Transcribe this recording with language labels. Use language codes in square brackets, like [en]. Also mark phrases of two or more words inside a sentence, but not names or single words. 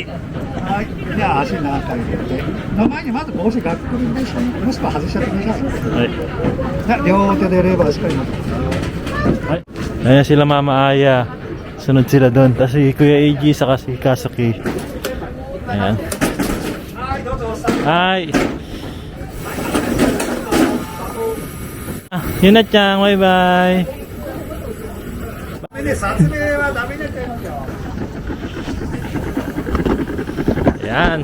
[ja] では足長く上げて、の前にまず帽子ガックリで下にもしくは外しちゃってください。 Ay. で両手でレバーしっかり持ってください。 [tl] Ay. Ayan sila Mama Aya. Sunod sila doon. Tapos si Kuya AG saka si Kasuki. Ayan. Hi! Ah, yun na Chang. [en] Bye bye! [tl] Ayan.